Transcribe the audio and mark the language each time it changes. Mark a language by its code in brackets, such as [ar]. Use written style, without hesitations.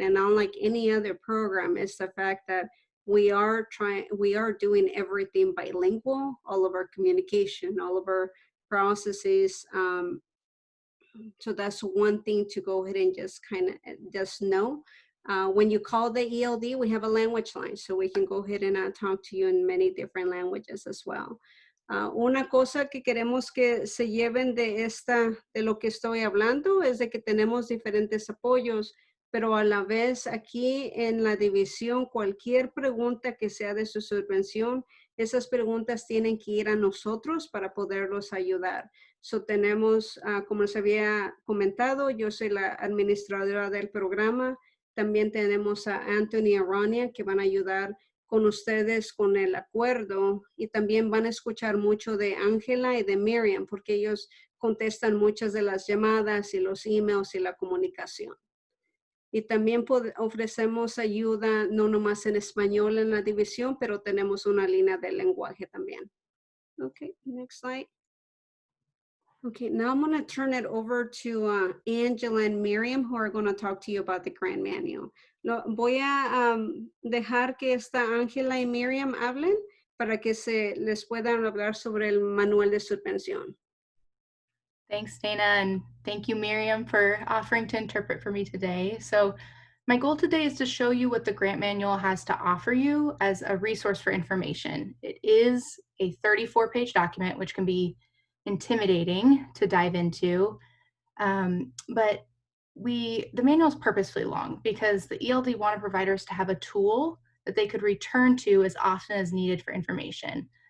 [en] And unlike any other program, is the fact that we are doing everything bilingual, all of our communication, all of our processes. So that's one thing to go ahead and just kind of just know. When you call the ELD, we have a language line, so we can go ahead and talk to you in many different languages as well. [es] Una cosa que queremos que se lleven de lo que estoy hablando es de que tenemos diferentes apoyos, pero a la vez aquí en la división, cualquier pregunta que sea de su subvención, esas preguntas tienen que ir a nosotros para poderlos ayudar. [en] So [es] tenemos, como les había comentado, yo soy la administradora del programa. También tenemos a Anthony y Ronnie que van a ayudar con ustedes con el acuerdo, y también van a escuchar mucho de Ángela y de Miriam porque ellos contestan muchas de las llamadas y los emails y la comunicación. Y también ofrecemos ayuda no nomás en español en la división, pero tenemos una línea de lenguaje también. [en] Okay, next slide. Okay, now I'm going to turn it over to Angela and Miriam, who are going to talk to you about the grant manual. [es] Voy a dejar que esta Ángela y Miriam hablen para que se les puedan hablar sobre el manual de subvención. [en] Thanks, Dana, and thank you, Miriam, for offering to interpret for me today. So my goal today is to show you what the grant manual has to offer you as a resource for information. It is a 34-page document, which can be intimidating to dive into, but the manual is purposefully long because the ELD wanted providers to have a tool that they could return to as often as needed for information.